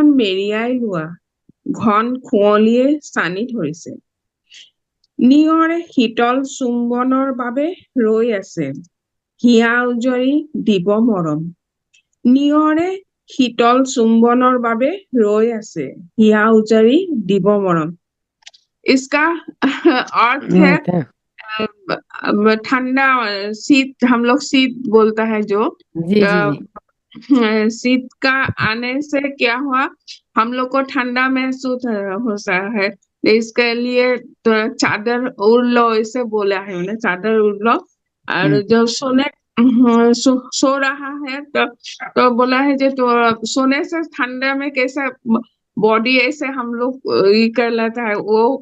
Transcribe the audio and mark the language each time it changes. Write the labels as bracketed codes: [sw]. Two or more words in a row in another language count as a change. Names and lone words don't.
[as] মেৰিয়াই লোৱা ঘন কুঁৱলীয়ে চানি ধৰিছে নিয়ৰে শীতল চুম্বনৰ বাবে ৰৈ আছে হিয়া উজৰি দিব মৰম নিয়ৰে শীতল চুম্বনৰ বাবে ৰৈ আছে হিয়া উজৰি দিব মৰম [hi] इसका अर्थ है ठंडा शीत हम लोग शीत बोलता है जो जी जी जी शीत का आने से क्या हुआ हम लोग को ठंडा महसूस होता है इसके लिए तो चादर ओढ़ लो ऐसे बोला है उन्हें चादर ओढ़ लो और जब सोने सो रहा है तो बोला है जो तो सोने से ठंडा में कैसा बॉडी ऐसे हम लोग ये कर लेता है वो